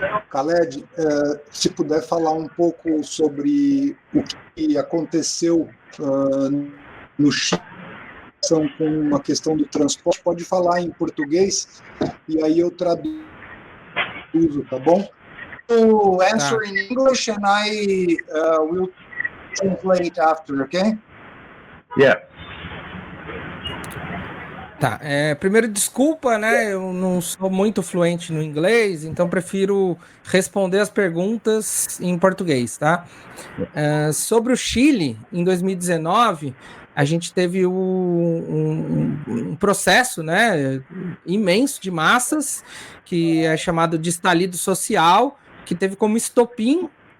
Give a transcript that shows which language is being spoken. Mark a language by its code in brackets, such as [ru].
[pt] Khaled, se puder falar um pouco sobre o que aconteceu no Chile com uma questão do transporte, pode falar em português e aí eu traduzo, tá bom? [en] To answer in English and I will translate after, okay? Yeah. [pt] Tá, primeiro desculpa, né, eu não sou muito fluente no inglês, então prefiro responder as perguntas em português, tá? Sobre o Chile, em 2019, a gente teve um processo, né, imenso de massas, que é chamado de estalido social, que teve como estopim